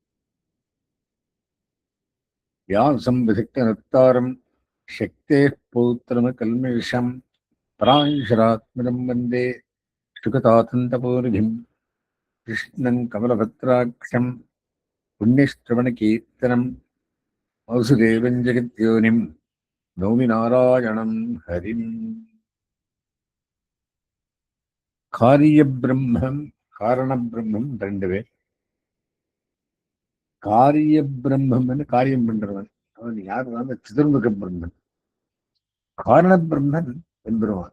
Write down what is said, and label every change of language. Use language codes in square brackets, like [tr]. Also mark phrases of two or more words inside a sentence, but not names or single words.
[sa] व्यासं विधिक्तनुत्तारं शक्तेः पौत्रमकल्मषं पराशरात्मनं वन्दे शुकतातन्तपोनिधिं कृष्णं कमलभद्राक्षं पुण्यश्रवणकीर्तनं वासुदेवं जगद्योनिं नौमि नारायणं हरिम्। [ta] காரியபிரம்மம் காரணபிரம்மம் ரெண்டு பேர். காரிய பிரம்மம்னு காரியம் பண்றவன் அவன் யார்? சிதர்முக பிரம்மன். காரண பிரம்மன் எம்பெருமான்.